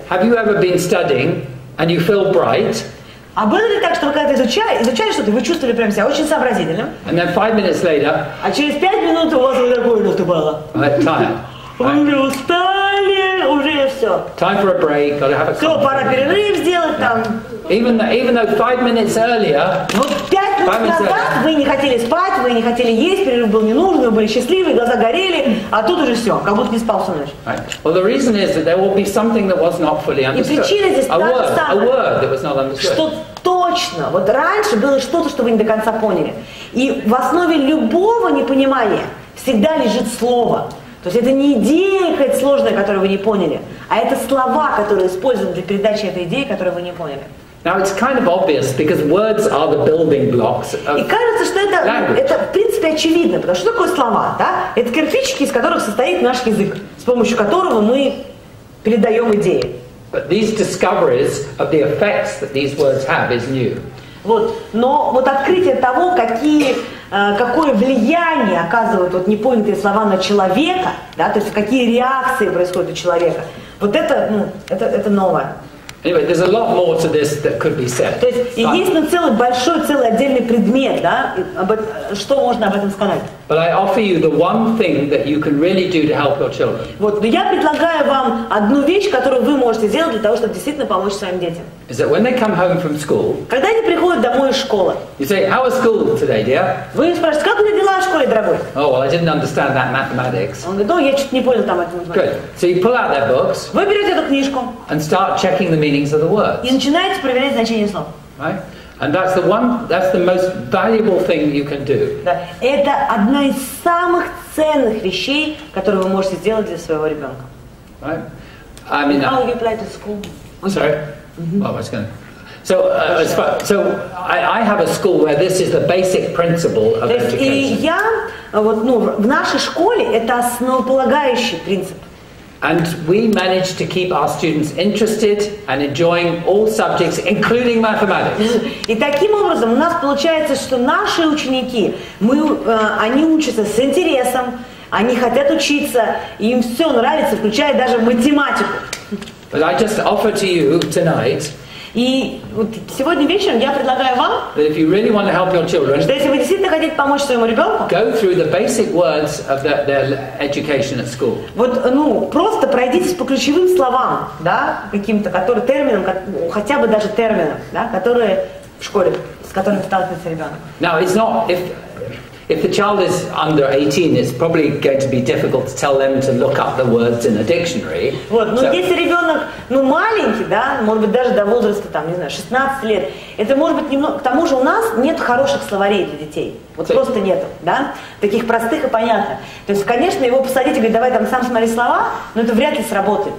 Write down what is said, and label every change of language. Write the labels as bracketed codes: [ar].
[en] Have you ever been studying and you feel bright? [ru] А было ли так, что вы когда-то изучали что-то, вы чувствовали прям себя очень сообразительным? [en] And then 5 minutes later, [ru] а через 5 минут у вас уже такое было. [en] Tired. [ru] Вы устали, уже все. [en] Time for a break, gotta have a [ru] все, пора перерыв сделать там. [en] Even though 5 minutes earlier, [ru] вот 5 минут назад вы не хотели спать, вы не хотели есть, перерыв был не нужен, вы были счастливы, глаза горели, а тут уже все, как будто не спал всю ночь. [en] Well, the reason is that there will be something that was not fully understood. [ru] И причина здесь та же самая. [en] A word that was not understood. [ru] Что точно, вот раньше было что-то, что вы не до конца поняли. И в основе любого непонимания всегда лежит слово. То есть это не идея какая-то сложная, которую вы не поняли, а это слова, которые использованы для передачи этой идеи, которую вы не поняли. [en] Now it's kind of obvious because words are the building blocks of [ru] И кажется, что это в принципе очевидно, потому что такое слова, да? Это кирпичики, из которых состоит наш язык, с помощью которого мы передаем идеи. [en] But these discoveries of the effects that these words have is new. [ru] Вот, но вот открытие того, какое влияние оказывают вот непонятые слова на человека, да, то есть какие реакции происходят у человека, вот это новое. [en] Anyway, there's a lot more to this that could be said. [ru] То есть есть целый отдельный предмет, да, что можно об этом сказать. [en] But I offer you the one thing that you can really do to help your children. [ru] Вот, но я предлагаю вам одну вещь, которую вы можете сделать для того, чтобы действительно помочь своим детям. [en] Is that when they come home from school, [ru] когда они приходят домой из школы, [en] you say, "How was school today, dear?" [ru] Вы спрашиваете, как у тебя дела в школе, дорогой? [en] Oh, well, I didn't understand that mathematics. [ru] Он говорит, я что-то не понял там эту математику. [en] Good. So you pull out their books. [ru] Вы берете эту книжку. [en] And start checking the meanings of the words. [ru] И начинаете проверять значение слов. [en] Right? And that's the most valuable thing you can do. [ru] Да. Это одна из самых ценных вещей, которые вы можете сделать для своего ребенка. [en] Right? I mean, how you apply to school? Sorry. Oh, I was going. So I have a school where this is the basic principle of education. [ru] И я в нашей школе это основополагающий принцип. [en] And we managed to keep our students interested and enjoying all subjects, including mathematics. [ru] И таким образом у нас получается, что наши ученики, они учатся с интересом, они хотят учиться, им все нравится, включая даже математику. [en] But I just offer to you tonight. [ru] И вот сегодня вечером я предлагаю вам, [en] that if you really want to help your children, [ru] что если вы действительно хотите помочь своему ребенку, [en] go through the basic words of their education at school. [ru] Вот, просто пройдитесь по ключевым словам, да, каким-то, терминам, хотя бы даже терминам, да, которые в школе, с которыми сталкивается ребенок. Now, it's not if the child is under 18, it's probably going to be difficult to tell them to look up the words in a dictionary. Вот, но если ребенок, маленький, да, может быть даже до возраста, 16 лет, это может быть немного, к тому же у нас нет хороших словарей для детей. Вот просто нету, да, таких простых и понятных. То есть, конечно, его посадить и говорить, давай там сам смотри слова, но это вряд ли сработает.